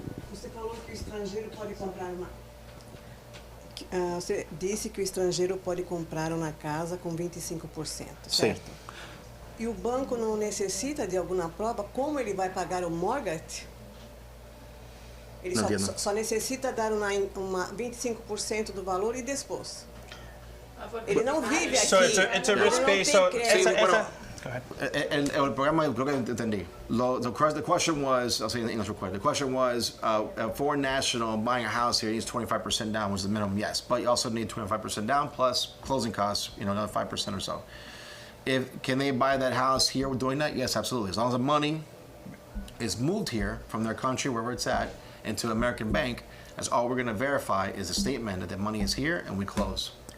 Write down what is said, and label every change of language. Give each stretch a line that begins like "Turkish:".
Portuguese: Você falou que o estrangeiro pode comprar uma. Você disse que o estrangeiro pode comprar uma casa com 25%, certo? Sim. E o banco não necessita de alguma prova como ele vai pagar o mortgage? Ele só necessita dar uma 25% do valor e dispôs. Ele não vive aqui.
English: So it's a risk based. So
Spanish: el programa, creo que entendí.
English: The question was, I'll say in English real quick. The question was, a foreign national buying a house here needs 25% down, which is the minimum, yes. But you also need 25% down plus closing costs, another 5% or so. Can they buy that house here doing that? Yes, absolutely. As long as the money is moved here from their country, wherever it's at, into an American bank, that's all we're going to verify is a statement that the money is here and we close.